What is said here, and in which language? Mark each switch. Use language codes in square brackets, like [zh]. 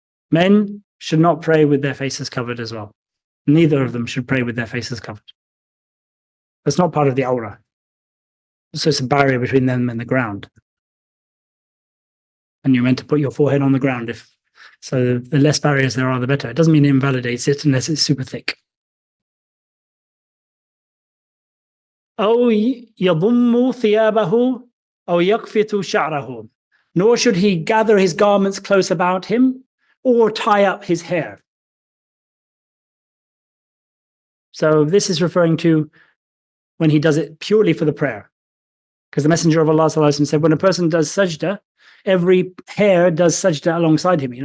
[en] Men should not pray with their faces covered as well. Neither of them should pray with their faces covered. That's not part of the aura. So it's a barrier between them and the ground. And you're meant to put your forehead on the ground. So the less barriers there are, the better. It doesn't mean it invalidates it unless it's super thick. [ar] أو يضم ثيابه أو يقفط شعره. [en] Nor should he gather his garments close about him or tie up his hair. So this is referring to when he does it purely for the prayer. Because the Messenger of Allah ﷺ said, when a person does sajda, every hair does sajda alongside him.